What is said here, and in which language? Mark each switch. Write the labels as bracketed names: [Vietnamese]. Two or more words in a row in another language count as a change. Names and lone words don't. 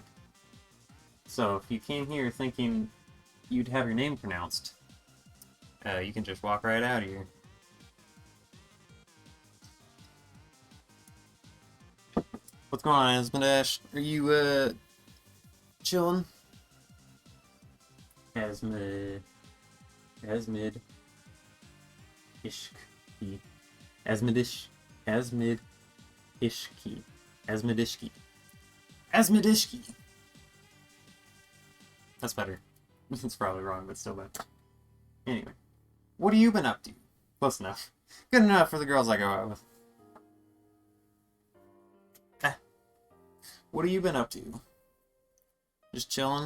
[English] So if you came here thinking you'd have your name pronounced, you can just walk right out of here. What's going on, Asmodee? Are you, chilling? Asmid. Asmidishki. Asmidishki. Asmidishki. Asmidishki. That's better. It's probably wrong, but still better. Anyway, what have you been up to? Close enough. Good enough for the girls I go out with. What have you been up to? Just chilling?